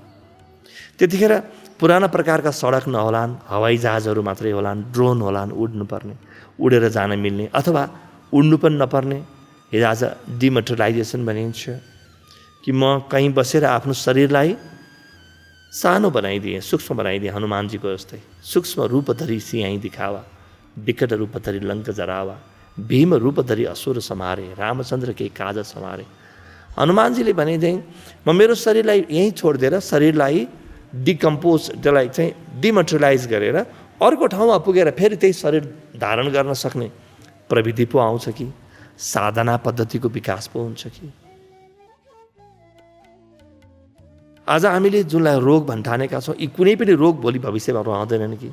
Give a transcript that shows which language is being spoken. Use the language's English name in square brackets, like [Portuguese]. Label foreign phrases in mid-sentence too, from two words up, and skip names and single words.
[Nepali] त्यतिखेर पुराना प्रकारका सडक नहोलान्, हवाई जहाजहरू मात्रै होलान्, ड्रोन होलान्, उड्नुपर्ने, उडेर जान मिल्ने अथवा उड्नु पनि नपर्ने। आज डिमेटेरियलाइजेसन भनिन्छ कि म कहीँ बसेर आफ्नो शरीरलाई सानो बनाइदिएँ, सूक्ष्म बनाइदिएँ, हनुमानजीको जस्तै। [Awadhi] सूक्ष्म रूप धरी सिंहाई दिखावा, विकट रूप धरी लङ्क जरावा, भीम रूप धरी असुर समारे, रामचन्द्र के काज समारे। [Nepali] हनुमानजीले भनेदेखि म मेरो शरीरलाई यहीँ छोडिदिएर शरीरलाई डिकम्पोज, त्यसलाई चाहिँ डिमेटेरियलाइज गरेर अर्को ठाउँमा पुगेर फेरि त्यही शरीर धारण गर्न सक्ने प्रविधि पो आउँछ कि साधना पद्धतिको विकास पो हुन्छ कि? आज हामीले जुनलाई रोग भन्ठानेका छौँ, यी कुनै पनि रोग भोलि भविष्यमा रहँदैनन् कि?